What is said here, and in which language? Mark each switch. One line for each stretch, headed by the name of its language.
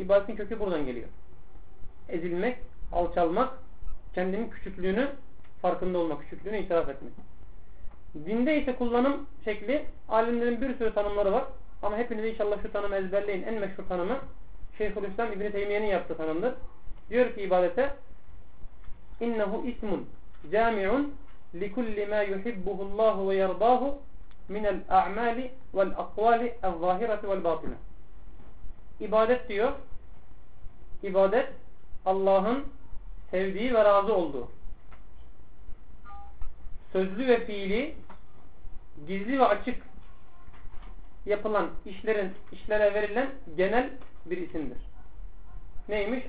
Turkish: İbadetin kökü buradan geliyor. Ezilmek, alçalmak, kendinin küçüklüğünü farkında olmak, küçüklüğünü itiraf etmek. Dinde ise kullanım şekli, alimlerin bir sürü tanımları var. Ama hepiniz inşallah şu tanımı ezberleyin. En meşhur tanımı Şeyhülislam İbn Teymiye'nin yaptığı tanımdır. Diyor ki
Arabic: ibadete innehu ismun cami'un لِكُلِّ مَا يُحِبُّهُ اللّٰهُ وَيَرْضَاهُ مِنَ الْاَعْمَالِ وَالْاَقْوَالِ الظَّاهِرَةِ وَالْبَاطِنَةِ.
Turkish: İbadet diyor, ibadet Allah'ın sevdiği ve razı olduğu sözlü ve fiili, gizli ve açık yapılan işlerin, işlere verilen genel bir isimdir. Neymiş?